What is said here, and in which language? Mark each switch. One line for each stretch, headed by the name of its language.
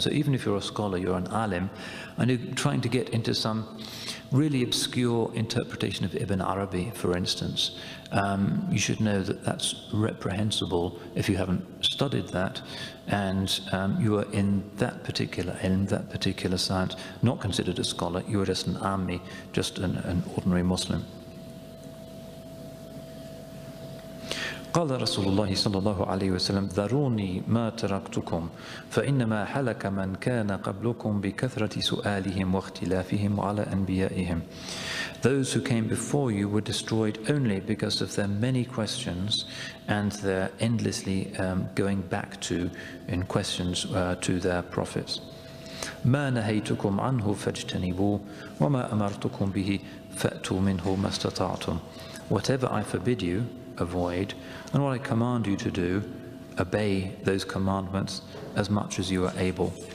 English: So even if you're a scholar, you're an alim, and you're trying to get into some really obscure interpretation of Ibn Arabi, for instance, you should know that that's reprehensible if you haven't studied that, and you are in that particular ilm, that particular science, not considered a scholar. You are just an ammi, just an ordinary Muslim.
Arabic: قال رسول الله صلى الله عليه وسلم ذروني ما تركتكم فإنما هلك من كان قبلكم بكثرة سؤالهم واختلافهم على أنبيائهم.
English: Those who came before you were destroyed only because of their many questions and their endlessly going back to in questions to their prophets.
Arabic: ما نهيتكم عنه فاجتنبوه وما أمرتكم به فأتوا منه ما استطعتم.
English: Whatever I forbid you, avoid, and what I command you to do, obey those commandments as much as you are able.